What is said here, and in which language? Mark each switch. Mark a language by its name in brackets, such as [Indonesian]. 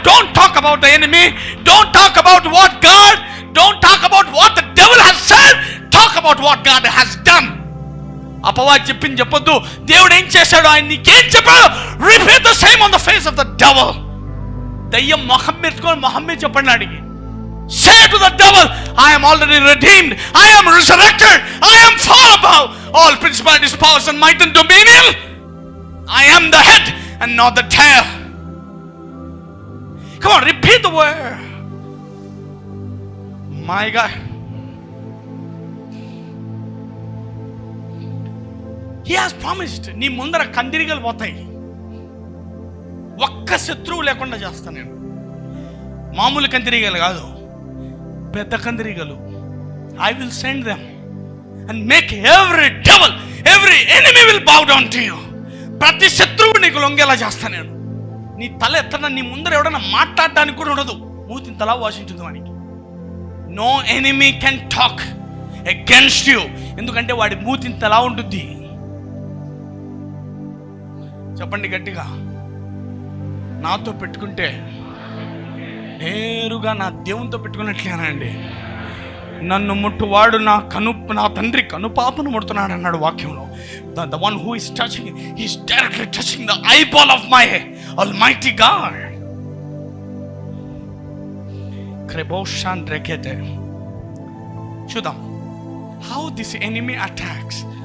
[English] Don't talk about the enemy. Don't talk about what God, don't talk about what the devil has said. Talk about what God has done. [Telugu] అపవాది చెప్పింది చెప్పొద్దు. దేవుడు ఏం చేశాడు, ఆయన నీకేం చెప్పాడు, [English] Repeat the same on the face of the devil. [Telugu] దయ్యం మొహం మీద చెప్పండి అడిగి. [English] Say to the devil, I am already redeemed, I am resurrected, I am far above all principalities, powers and might and dominion. I am the head and not the tail. Come on, repeat the word. My God, He has promised. [Telugu] నీ ముందర కందిరిగలు పోతాయి, ఒక్క శత్రువు లేకుండా చేస్తాను నేను. మామూలు కందిరీగలు కాదు, పెద్ద కందిరీగలు. [English] I will send them and make every devil, every enemy will bow down to you. [Telugu] ప్రతి శత్రువు నీకు లొంగేలా చేస్తాను నేను. నీ తల ఎత్తన నీ ముందర ఎవడన్నా మాట్లాడడానికి కూడా ఉండదు, మూతిని తలా వాసింటుంది వానికి. [English] no enemy can talk against you, [Telugu] ఎందుకంటే వాడి మూతిని తలా ఉంటుంది. చెప్పండి గట్టిగా. నాతో పెట్టుకుంటే నేరుగా నా దేవునితో పెట్టుకున్నట్లేనండి. నన్ను ముట్టువాడు నా తండ్రి కనుపాపను ముడుతున్నాడు అన్నాడు వాక్యంలో. [English] The one who is touching, he is directly touching the eyeball of my Almighty God. Kreboshan rekete. [Telugu] చూద్దాం [English] how this enemy attacks.